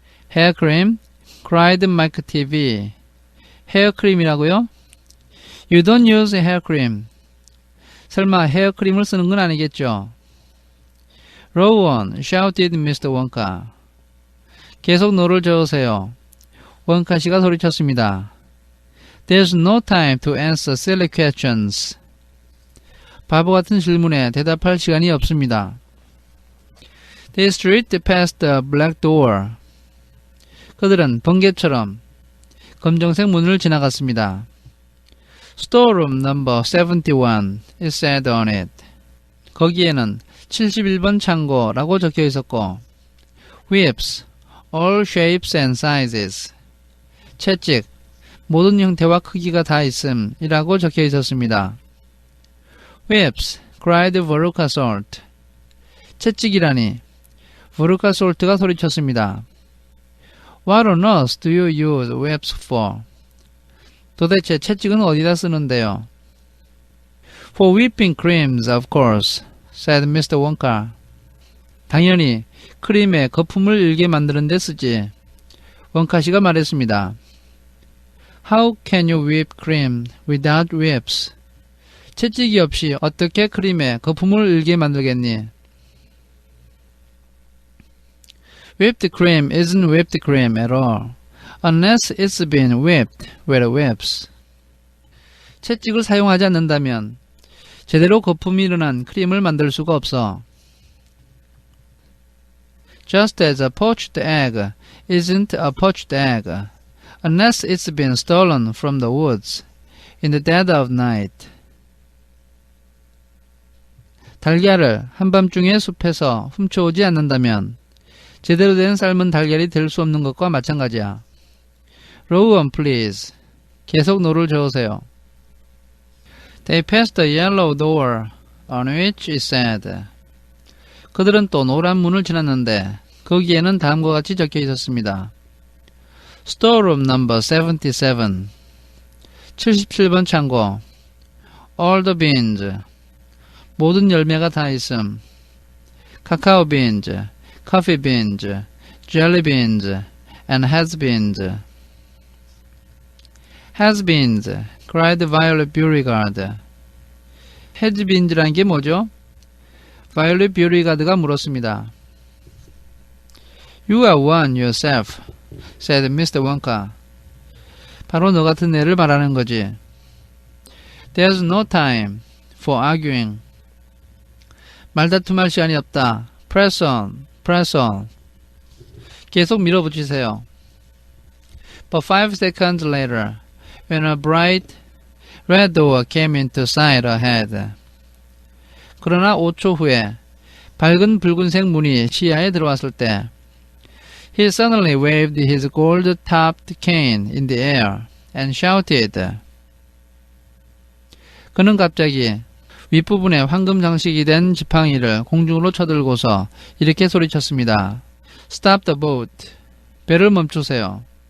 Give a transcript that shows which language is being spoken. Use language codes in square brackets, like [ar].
[en] Hair cream, cried Mike TV. [ko] 헤어 크림이라고요? [en] You don't use hair cream. [ko] 설마 헤어 크림을 쓰는 건 아니겠죠? [en] Row on, shouted Mr. Wonka. [ko] 계속 노를 저으세요. 원카 씨가 소리쳤습니다. [en] There's no time to answer silly questions. [ko] 바보 같은 질문에 대답할 시간이 없습니다. [en] They streaked past the black door. [ko] 그들은 번개처럼 검정색 문을 지나갔습니다. [en] Storeroom number 71, it said on it. [ko] 거기에는 71번 창고라고 적혀 있었고 [en] Whips, all shapes and sizes. [ko] 채찍, 모든 형태와 크기가 다 있음 이라고 적혀 있었습니다. [en] Whips, cried Veruca Salt. [ko] 채찍이라니 Veruca Salt가 소리쳤습니다. [en] What on earth do you use whips for? [ko] 도대체 채찍은 어디다 쓰는데요? [en] For whipping creams, of course, said Mr. Wonka. [ko] 당연히 크림에 거품을 일게 만드는 데 쓰지. 원카 씨가 말했습니다. [en] How can you whip cream without whips? [ko] 채찍이 없이 어떻게 크림에 거품을 일게 만들겠니? [en] Whipped cream isn't whipped cream at all, unless it's been whipped with whips. [ko] 채찍을 사용하지 않는다면 제대로 거품이 일어난 크림을 만들 수가 없어. [en] Just as a poached egg isn't a poached egg, unless it's been stolen from the woods in the dead of night. [ko] 달걀을 한밤중에 숲에서 훔쳐오지 않는다면 제대로 된 삶은 달걀이 될 수 없는 것과 마찬가지야. [en] Row on, please. [ko] 계속 노를 저으세요. [en] They passed the yellow door on which it said. [ko] 그들은 또 노란 문을 지났는데 거기에는 다음과 같이 적혀 있었습니다. [en] Storeroom number 77. [ko] 77번 창고. [en] All the beans. [ko] 모든 열매가 다 있음. [en] 카카오 beans, coffee beans, jelly beans, and has-beens. has-beens, cried Violet Beauregard. [ko] has-beens란 게 뭐죠? Violet Beauregard가 물었습니다. [en] You are one yourself, said Mr. Wonka. [ko] 바로 너 같은 애를 말하는 거지. [en] There's no time for arguing. [ko] 말다툼할 시간이 없다. [en] Press on, press on. [ko] 계속 밀어붙이세요. [en] But 5 seconds later, when a bright red door came into sight ahead. [ko] 그러나 5초 후에 밝은 붉은색 문이 시야에 들어왔을 때 He suddenly waved his gold-topped cane in the air and shouted. 그는 갑자기 윗부분에 황금 장식이 된 지팡이를 공중으로 쳐들고서 이렇게 소리쳤습니다. [en] Stop the boat. [ko] 배를 멈추세요.